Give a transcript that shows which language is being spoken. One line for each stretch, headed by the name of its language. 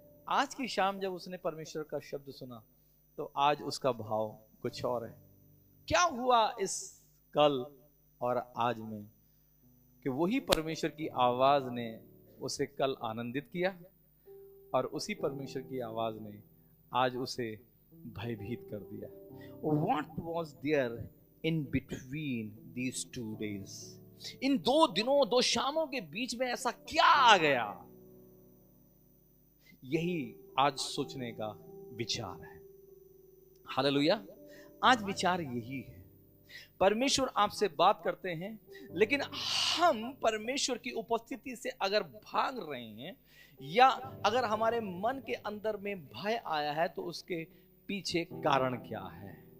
Hindi: आज की शाम जब उसने परमेश्वर का शब्द सुना, तो आज उसका भाव कुछ और है। क्या हुआ इस कल और आज में कि वही परमेश्वर की आवाज ने उसे कल आनंदित किया, और उसी परमेश्वर की आवाज ने आज उसे भयभीत कर दिया।
English: What was there in between these 2 days?
Hindi: इन 2 दिनों 2 शामों के बीच में ऐसा क्या आ गया? यही आज सोचने का विचार है। हालेलुया। आज विचार यही है। परमेश्वर आपसे बात करते हैं, लेकिन हम परमेश्वर की उपस्थिति से अगर भाग रहे हैं, या अगर हमारे मन के अंदर में भय आया है, तो उसके पीछे कारण क्या है?